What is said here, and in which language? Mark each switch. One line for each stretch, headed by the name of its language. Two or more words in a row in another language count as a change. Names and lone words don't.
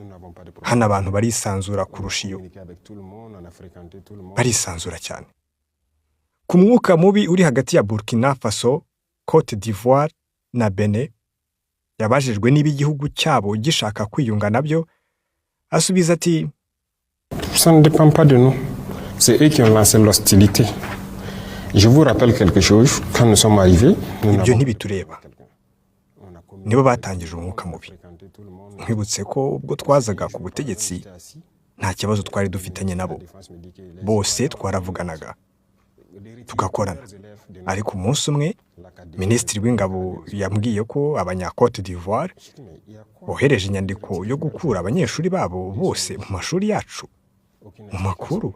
Kinyarwanda: hano abantu barisanzura kurusha iyo, barisanzura cyane. Ku mwuka mubi uri hagati ya Burkina Faso, Cote d'Ivoire na Benin, yabajijwe niba igihugu cyabo gishaka kwiyunga nabyo, asubiza ati
French: ça ne dépend pas de nous. C'est eux qui ont lancé l'hostilité. Je vous rappelle quelque chose, quand nous sommes arrivés,
Kinyarwanda: ibyo ntibitureba, nibo batangije umwuka mubi. Nkwibutse ko ubwo twazaga ku butegetsi nta kibazo twari dufitanye nabo, bose twaravuganaga tugakorana. Ariko umunsi umwe minisitiri w'ingabo yambwiye ko abanya-Cote d'Ivoire bohereje inyandiko yo gukura abanyeshuri babo bose mu mashuri yacu, mu makuru.